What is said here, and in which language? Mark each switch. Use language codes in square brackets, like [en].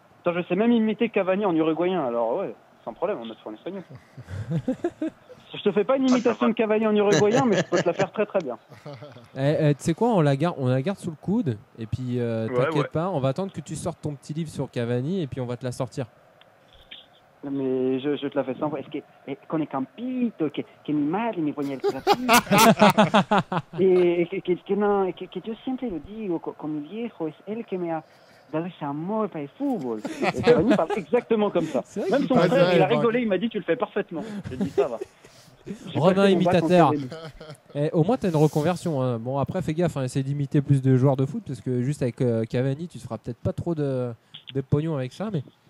[fr] Attends, je sais même imiter Cavani en uruguayen, alors ouais. Sans problème, on va te faire en espagnol. Je te fais pas une imitation de Cavani en uruguayen, mais je peux te la faire très très bien. Tu sais quoi, on la garde sous le coude, et puis t'inquiète pas, on va attendre que tu sortes ton petit livre sur Cavani, et puis on va te la sortir. Mais je te la fais sans... [es] Es que con el campito, que mi madre me ponía el platito. que yo siempre lo digo, con mi viejo, es él que me ha dado ese amor para el fútbol. [fr] Et Cavani parle exactement comme ça. Même son frère, il a rigolé, il m'a dit tu le fais parfaitement. J'ai dit ça va. Romain imitateur. Au moins t'as une reconversion. Hein. Bon après fais gaffe, hein, essaie d'imiter plus de joueurs de foot, parce que juste avec Cavani, tu te feras peut-être pas trop de pognon avec ça, mais...